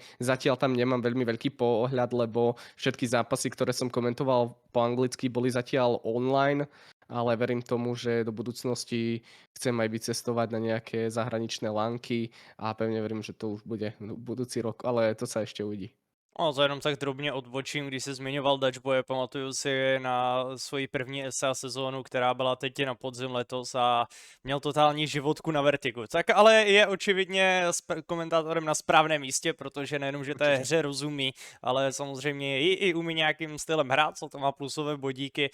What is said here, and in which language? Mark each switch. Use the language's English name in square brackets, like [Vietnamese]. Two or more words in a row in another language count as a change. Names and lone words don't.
[Slovak] Zatiaľ tam nemám veľmi veľký pohľad, lebo všetky zápasy, ktoré som komentoval po anglicky, boli zatiaľ online, ale verím tomu, že do budúcnosti chcem aj vycestovať na nejaké zahraničné lanky a pevne verím, že to už bude budúci rok, ale to sa ešte uvidí. [Czech] No, to jenom tak drobně odbočím, když se zmiňoval Dutchboye, pamatuju si na svoji první SA sezónu, která byla teď na podzim letos a měl totální životku na Vertigu. Tak ale je očividně komentátorem na správném místě, protože nejenom, že té hře rozumí, ale samozřejmě i umí nějakým stylem hrát, co to má plusové bodíky.